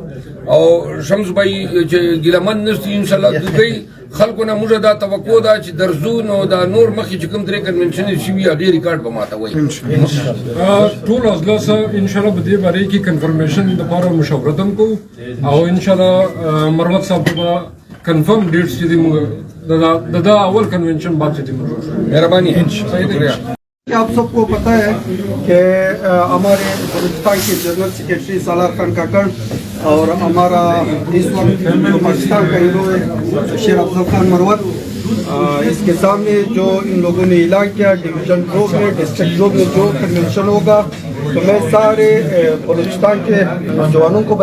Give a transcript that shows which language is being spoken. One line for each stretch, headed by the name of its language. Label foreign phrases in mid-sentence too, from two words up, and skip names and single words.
Pashto: او شمس بھائی چې ګیلمن نشتی انشاءالله دوکۍ خلکو نه موږ دا توقع ده چې درځو نو دا نور مخکې چې کوم درې کنونشن شوي هغې ریکارډ به ماته وایي. ټول اضلاع سره انشاءالله په دې باره کې کنفرمیشن دپاره مشورت هم کوو, او انشاءالله مروت صاحب به
English: confirm dates
Pashto: چې دي موږ د دا اول کنونشن بعد چې دي موږ مهرباني.
Urdu: شکریہ. آپ سب کو پتہ ہے کہ ہمارے بلوچستان کے جنرل سیکرٹری سالار خان کاکڑ اور ہمارا اس وقت پاکستان کا ہیرو ہے شیر افضل خان مروت, اس کے سامنے جو ان لوگوں نے اعلان کیا ڈویژن روڈ میں, ڈسٹرکٹ روڈ میں جو کنونشن ہوگا, تو میں سارے بلوچستان کے نوجوانوں کو